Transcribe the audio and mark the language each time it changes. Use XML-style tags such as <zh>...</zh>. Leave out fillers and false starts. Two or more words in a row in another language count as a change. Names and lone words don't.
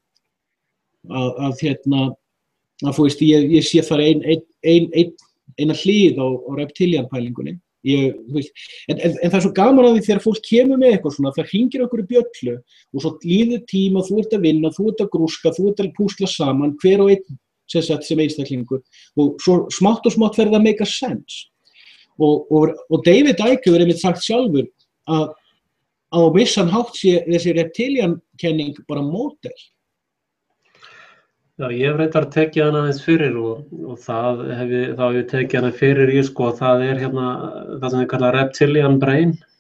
<is>Ég sé þar eina hlið á reptilian-pælingunni. En það er svo gaman að því þegar fólk kemur með eitthvað svona, það hringir okkur í bjöllu og svo líður tíma, þú ert að vinna, þú ert að grúska, þú ert að púsla saman, hver og einn sem einstaklingur og svo smátt og smátt verður það</is> <en>make a sense.</en> <is>Og David Icke hefur einmitt sagt sjálfur að á vissan hátt sé þessi reptilian-kenning bara módel. Já, ég hef reyndar tekið hana aðeins fyrir og þá hef ég tekið hana fyrir í sko, það er hérna það sem við kalla</is> <en>reptilian brain.</en>